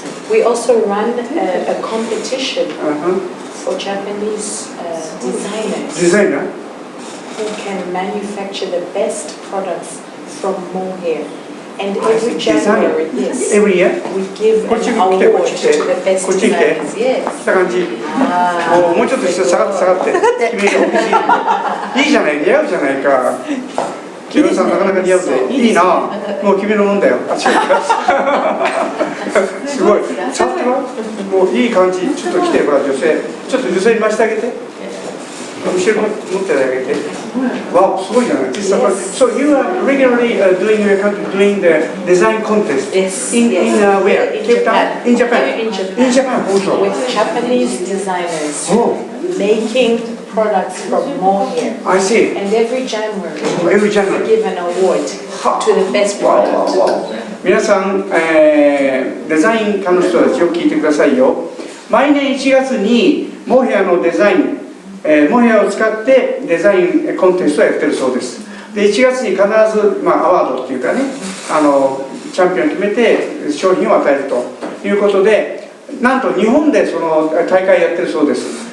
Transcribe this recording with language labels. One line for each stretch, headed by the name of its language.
English: We also run a competition for Japanese designers who can manufacture the best products from mohair. And every January, every year, we give an award to the best designers. Yes.
Japanese: した感じ。もうちょっと下がって。君いいじゃない、似合うじゃないか。木村さんなかなか似合うぜ。いいな。もう君のもんだよ。あ、違う。すごい。さてはもういい感じ。ちょっと来て、ほら女性。ちょっと女性に回してあげて。後ろ持ってあげて。わお、すごいじゃない。
English: So you are regularly doing the design contest in where? Cape Town? In Japan. In Japan also. With Japanese designers making products from mohair. I see. And every January we give an award to the best product.
Japanese: 皆さん、デザイン科の人たちを聞いてくださいよ。毎年1月にモヘアのデザイン、モヘアを使ってデザインコンテストをやってるそうです。で1月に必ず、アワードっていうかね、チャンピオンを決めて商品を与えるということで、なんと日本でその大会やってるそうです。